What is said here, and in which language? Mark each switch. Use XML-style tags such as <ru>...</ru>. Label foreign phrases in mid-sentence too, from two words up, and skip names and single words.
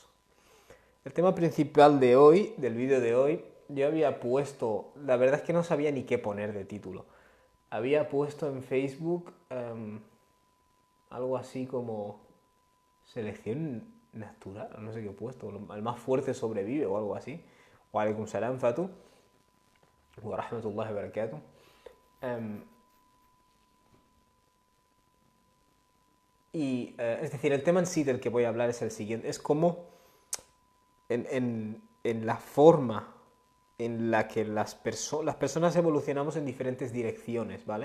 <es>El tema principal de hoy, del vídeo de hoy, yo había puesto, la verdad es que no sabía ni qué poner de título. Había puesto en Facebook algo así como selección natural, no sé qué he puesto, el más fuerte sobrevive o algo así.</es> <ar>وعليكم السلام, Fatu. ورحمة الله وبركاته.</ar> <es>Es decir, el tema en sí del que voy a hablar es el siguiente. Es como en la forma en la que las personas evolucionamos en diferentes direcciones, ¿vale?</es>